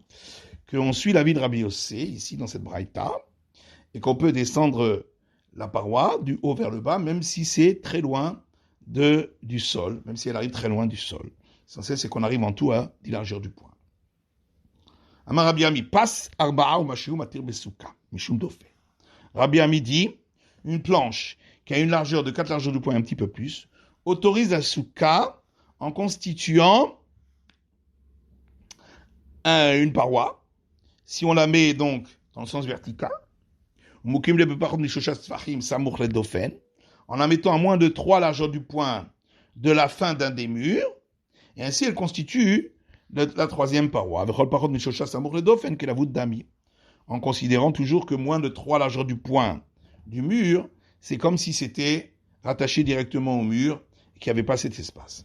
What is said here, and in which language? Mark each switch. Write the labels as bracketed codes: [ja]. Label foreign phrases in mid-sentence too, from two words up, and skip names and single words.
[fr] Qu'on suit l'avis de Rabbi Yossé, ici dans cette braïta, et qu'on peut descendre la paroi du haut vers le bas, même si c'est très loin du sol, même si elle arrive très loin du sol. L'essentiel, c'est qu'on arrive en tout à 10 largeurs du point. [he] אמר רבי אמי, פס ארבעה ומשהו מתיר בסוכה, משום דופן. [fr] Rabbi Ami dit, une planche qui a une largeur de 4 largeurs du point, un petit peu plus, autorise la souka en constituant une paroi. Si on la met donc dans le sens vertical, en la mettant à moins de 3 largeurs du point de la fin d'un des murs, et ainsi elle constitue la troisième paroi, en considérant toujours que moins de 3 largeurs du point du mur, c'est comme si c'était rattaché directement au mur et qu'il n'y avait pas cet espace.